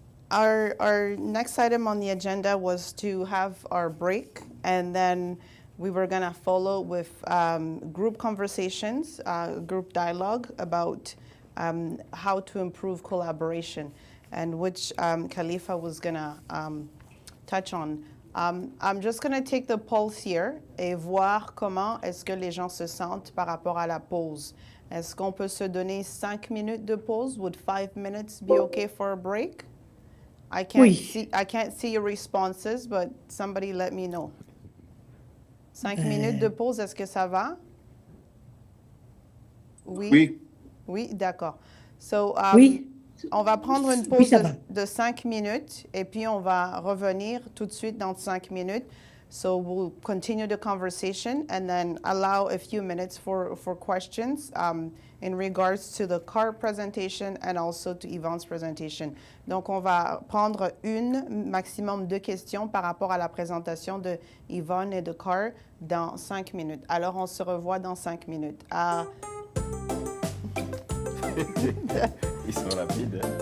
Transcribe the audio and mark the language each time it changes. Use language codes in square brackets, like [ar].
[en] Our next item on the agenda was to have our break, and then we were going to follow with group conversations, group dialogue about how to improve collaboration, and which Khalifa was going to touch on. I'm just going to take the pulse here [fr] et voir comment est-ce que les gens se sentent par rapport à la pause. Est-ce qu'on peut se donner 5 minutes de pause? [en] Would 5 minutes be okay for a break? I can't see your responses, but somebody let me know. [fr] 5 minutes de pause, est-ce que ça va? Oui. Oui, d'accord. So, oui. On va prendre une pause de 5 minutes et puis on va revenir tout de suite dans 5 minutes. [en] So we'll continue the conversation and then allow a few minutes for questions in regards to the card presentation and also to Yvonne's presentation. [fr] Donc, on va prendre maximum 2 questions par rapport à la présentation de Yvonne et de Car dans 5 minutes. Alors, on se revoit dans 5 minutes. Ils sont rapides.